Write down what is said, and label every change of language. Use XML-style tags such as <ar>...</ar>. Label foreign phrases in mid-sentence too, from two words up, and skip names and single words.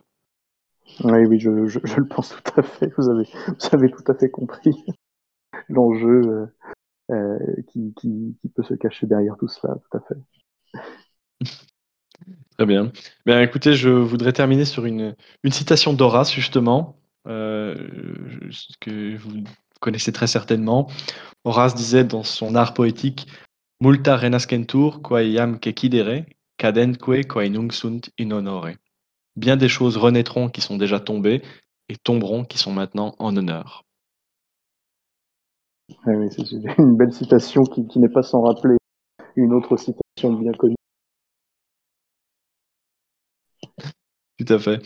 <fr>oui, oui, je le pense tout à fait. Vous avez tout à fait compris l'enjeu qui peut se cacher derrière tout cela, tout à fait. Très bien. Bien, écoutez, je voudrais terminer sur une citation d'Horace, justement, que vous connaissez très certainement. Horace disait dans son art poétique:</fr> <la>Multa renascentur quae iam cecidere, cadentque quae nunc sunt in honore.</la> <fr>Bien des choses renaîtront qui sont déjà tombées et tomberont qui sont maintenant en honneur. Oui, oui, c'est une belle citation qui n'est pas sans rappeler une autre citation bien connue. Tout à fait.</fr>